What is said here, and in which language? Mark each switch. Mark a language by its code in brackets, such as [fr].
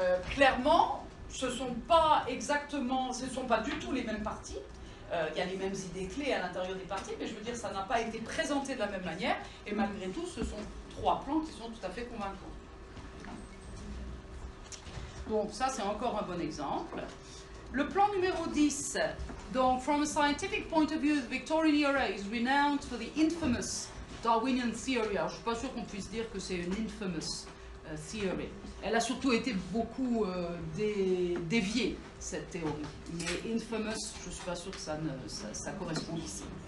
[fr] Clairement, ce ne sont pas du tout les mêmes parties. Il y a les mêmes idées clés à l'intérieur des parties, mais je veux dire, ça n'a pas été présenté de la même manière. Et malgré tout, ce sont 3 plans qui sont tout à fait convaincants. Donc ça, c'est encore un bon exemple. Le plan numéro 10. [en] Donc, from a scientific point of view, the Victorian era is renowned for the infamous Darwinian theory. [fr] Alors, je ne suis pas sûre qu'on puisse dire que c'est une [en] infamous theory. [fr] Elle a surtout été beaucoup déviée, cette théorie. Mais infamous, je ne suis pas sûre que ça corresponde ici.